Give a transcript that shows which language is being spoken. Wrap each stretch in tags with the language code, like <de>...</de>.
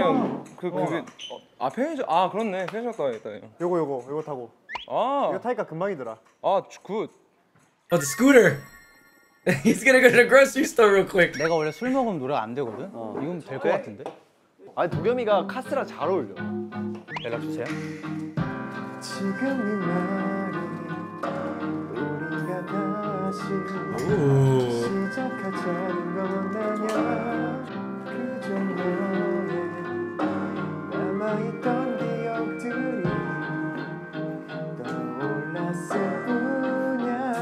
<ko>아니 그게 편의점 그렇네. 편의점 가야겠다. 요거 타고. 이거 타니까 금방이더라.</ko> <en>굿. Oh, the scooter! He's gonna go to the grocery store real quick.</en> <ko>내가 원래 술 먹으면 노래가 안 되거든? 이건 될 것 같은데? 아니 도겸이가 카스랑 잘 어울려. 연락 주세요. 지금 이 말이 우리가 다시 Ooh. 시작하자는 거라면 그저 너의 남아있던 기억들이 떠올랐을 뿐이야.</ko>